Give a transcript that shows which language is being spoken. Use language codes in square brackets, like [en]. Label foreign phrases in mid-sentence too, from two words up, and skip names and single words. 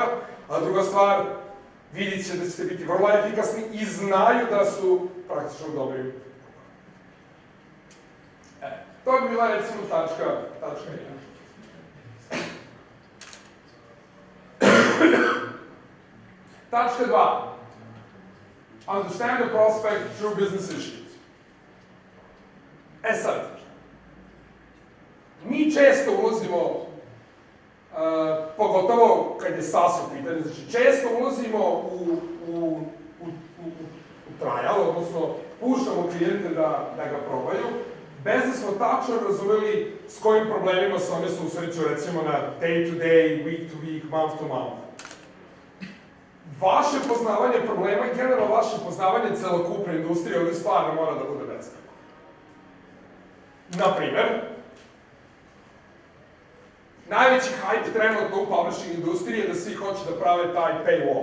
[bs] A druga stvar, vidit će da ćete biti vrlo efikasni i znaju da su praktično u dobrim. To bi bila recimo tačka 1. Tačka 2. [en] Understand the prospect through business issues. [bs] Sad, mi često ulazimo, pogotovo kad je SaaS u pitanju, znači često ulazimo u trial, odnosno puštamo klijente da ga probaju, bez da smo tačno razumeli s kojim problemima se one susreću, recimo na [en] day to day, week to week, month to month. [bs] Vaše poznavanje problema i generalno vaše poznavanje celokupne industrije ovdje stvarno mora da bude bezkrajno. Naprimer, najveći hype trenutno u publishing industriji je da svi hoće da prave taj paywall.